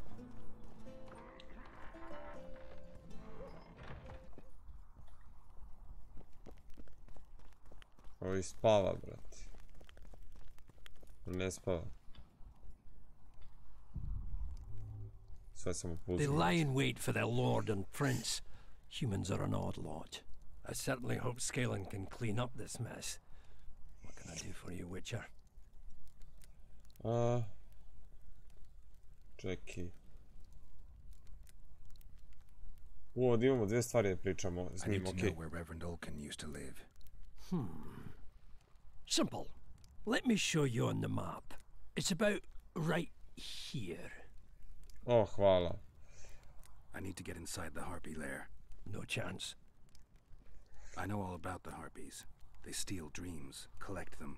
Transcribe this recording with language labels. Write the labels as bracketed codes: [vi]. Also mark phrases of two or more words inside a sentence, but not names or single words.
[bs] Ovo spava, brate. Ne spava. Sve sam upuzio. [en] They lie in wait for their lord and prince. Humans are an odd lot. I certainly hope Scalen can clean up this mess. What can I do for you, Witcher? [bs] Čekaj. Ovdje imamo dvije stvari da pričamo s njim, [en] okej. Simple. Let me show you on the map. It's about right here. [bs] Oh, hvala. [en] I need to get inside the harpy lair. No chance. I know all about the harpies. They steal dreams, collect them.